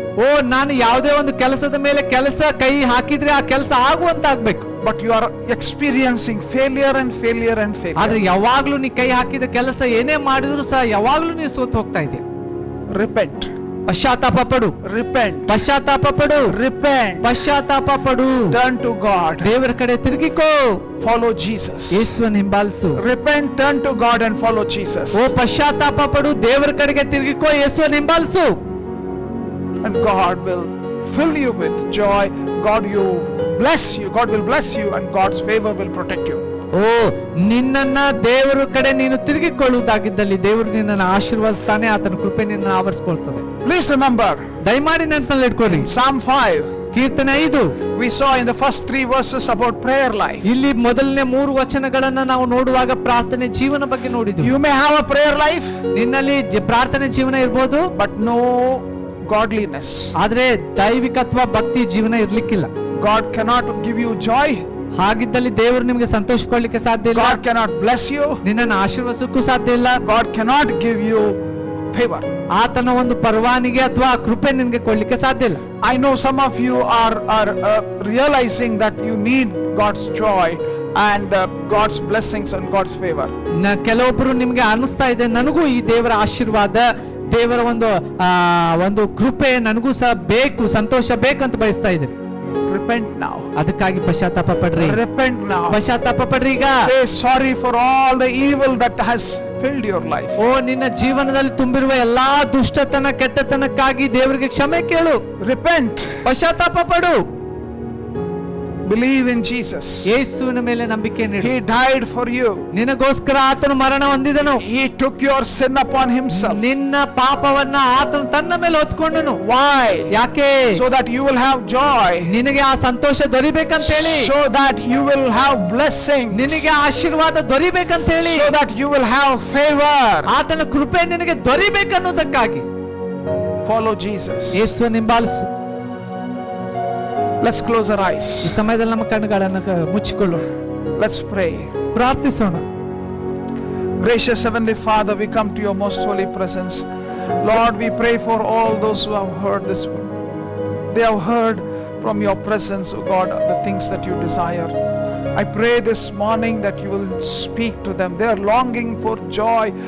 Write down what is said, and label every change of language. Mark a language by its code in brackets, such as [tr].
[kn] ಓ, ನಾನು ಯಾವುದೇ ಒಂದು ಕೆಲಸದ ಮೇಲೆ ಕೈ ಹಾಕಿದ್ರೆ ಆ ಕೆಲಸ ಆಗುವಂತ ಆಗ್ಬೇಕು. [en] But you are experiencing failure and failure and failure. [kn] ಆದ್ರೆ ಯಾವಾಗ್ಲೂ ನೀ ಕೈ ಹಾಕಿದ ಕೆಲಸ ಏನೇ ಮಾಡಿದ್ರು ಸಹ ಯಾವಾಗ್ಲೂ ನೀ ಸೋತ್ ಹೋಗ್ತಾ ಇದೆಯಾ. [en] Repent. [kn] ಪಶ್ಚಾತ್ತಾಪ ಪಡು, [en] Repent. [kn] ಪಶ್ಚಾತ್ತಾಪ ಪಡು, [en] Repent. [kn] ಪಶ್ಚಾತ್ತಾಪ ಪಡು. [en] Turn to God. [kn] ದೇವರ ಕಡೆ ತಿರುಗಿಕೋ, [en] Follow Jesus. [kn] ಯೇಸುವನ್ನು ಹಿಂಬಾಲಿಸು. [en] Repent, turn to God and follow Jesus. [kn] ಓ, ಪಶ್ಚಾತ್ತಾಪ ಪಡು, ದೇವರ ಕಡೆಗೆ ತಿರುಗಿಕೋ, ಯೇಸುವನ್ನು ಹಿಂಬಾಲಿಸು. [en] And God will fill you with joy. God will bless you and God's favor will protect you. [kn] ಓ, ನಿನ್ನನ್ನ ದೇವರ ಕಡೆ ನೀನು ತಿರುಗಿಕೊಳ್ಳುವುದಾಗಿದ್ದಲ್ಲಿ ದೇವರು ನಿನ್ನನ್ನು ಆಶೀರ್ವದಿಸ್ತಾನೆ, ಆತನ ಕೃಪೆ ನಿನ್ನನ್ನು ಆವರಿಸಿಕೊಳ್ತದೆ. [en] Please remember, [kn] ದಯಮಾಡಿ ನೆನಪಲ್ಲಿ ಇಟ್ಕೊಳ್ಳಿ, [en] Psalm 5, [kn] ಕೀರ್ತನೆ 5 [en] we saw in the first 3 verses about prayer life. [kn] ಇಲ್ಲಿ ಮೊದಲನೇ 3 ವಚನಗಳನ್ನ ನಾವು ನೋಡುವಾಗ ಪ್ರಾರ್ಥನೆ ಜೀವನ ಬಗ್ಗೆ ನೋಡಿದ್ವಿ. [en] You may have a prayer life, [kn] ನಿನ್ನಲ್ಲಿ ಪ್ರಾರ್ಥನೆ ಜೀವನ ಇರ್ಬೋದು, [en] but no godliness. [kn] ಆದ್ರೆ ದೈವಿಕತ್ವ ಭಕ್ತಿ ಜೀವನ ಇರ್ಲಿಕ್ಕಿಲ್ಲ. [en] God cannot give you joy. [kn] ಹಾಗಿದ್ದಲ್ಲಿ ದೇವರು ನಿಮಗೆ ಸಂತೋಷ ಕೊಡ್ಲಿಕ್ಕೆ ಸಾಧ್ಯ ಇಲ್ಲ, [en] God cannot bless you. [kn] ನಿನ್ನನ್ನು ಆಶೀರ್ವದಿಸಕ್ಕೂ ಸಾಧ್ಯ ಇಲ್ಲ, [en] God cannot give you favor. [kn] ಆತನ ಒಂದು ಪರವಾನಿಗೆ ಅಥವಾ ಕೃಪೆ ನಿನಗೆ ಕೊಡ್ಲಿಕ್ಕೆ ಸಾಧ್ಯ ಇಲ್ಲ. [en] I know some of you are realizing that you need God's joy and God's blessings and God's favor. [kn] ಕೆಲವೊಬ್ರು ನಿಮ್ಗೆ ಅನಿಸ್ತಾ ಇದೆ, ನನಗೂ ಈ ದೇವರ ಆಶೀರ್ವಾದ, ದೇವರ ಒಂದು ಕೃಪೆ ನನಗೂ ಸಹ ಬೇಕು, ಸಂತೋಷ ಬೇಕಂತ ಬಯಸ್ತಾ ಇದ್ರಿ. [en] Repent now. [kn] ಅದಕ್ಕಾಗಿ ಪಶ್ಚಾತ್ತಾಪ ಪಡ್ರಿ, [en] Repent now. [kn] ಪಶ್ಚಾತ್ತಾಪ ಪಡ್ರಿ ಈಗ. [en] Say sorry for all the evil that has filled your life. [kn] ಓ, ನಿನ್ನ ಜೀವನದಲ್ಲಿ ತುಂಬಿರುವ ಎಲ್ಲಾ ದುಷ್ಟತನ ಕೆಟ್ಟತನಕ್ಕಾಗಿ ದೇವರಿಗೆ ಕ್ಷಮೆ ಕೇಳು. [en] Repent. [kn] ಪಶ್ಚಾತ್ತಾಪ ಪಡು. [en] Believe in Jesus. [kn] ಯೇಸುವಿನ ಮೇಲೆ ನಂಬಿಕೆ ನೀಡು. [en] He died for you. [kn] ನಿನಗೋಸ್ಕರ ಆತನು ಮರಣ ಹೊಂದಿದನು. [en] He took your sin upon himself. [kn] ನಿನ್ನ ಪಾಪವನ್ನ ಆತನು ತನ್ನ ಮೇಲೆ ಹೊತ್ಕೊಂಡನು. [en] Why? [kn] ಯಾಕೆ? [en] So that you will have joy. [kn] ನಿನಗೆ ಆ ಸಂತೋಷ ದೊರಿಬೇಕಂತ ಹೇಳಿ. [en] So that you will have blessings. [kn] ನಿನಗೆ ಆಶೀರ್ವಾದ ದೊರಿಬೇಕಂತ ಹೇಳಿ. [en] So that you will have favor. [kn] ಆತನ ಕೃಪೆ ನಿನಗೆ ದೊರಿಬೇಕನ್ನುವುದಕ್ಕಾಗಿ [en] Follow Jesus. [kn] ಯೇಸುವನ್ನು ಹಿಂಬಾಲಿಸು. [en] Let's close our eyes. [kn] ಈ ಸಮಯದಲ್ಲಿ ನಮ್ಮ ಕಣ್ಣುಗಳನ್ನು ಮುಚ್ಚಿಕೊಳ್ಳೋಣ, [en] Let's pray. [kn] ಪ್ರಾರ್ಥಿಸೋಣ. [en] Gracious Heavenly Father, we come to your most holy presence. Lord, we pray for all those who have heard this word. They have heard from your presence, O God, the things that you desire. I pray this morning that you will speak to them. They are longing for joy.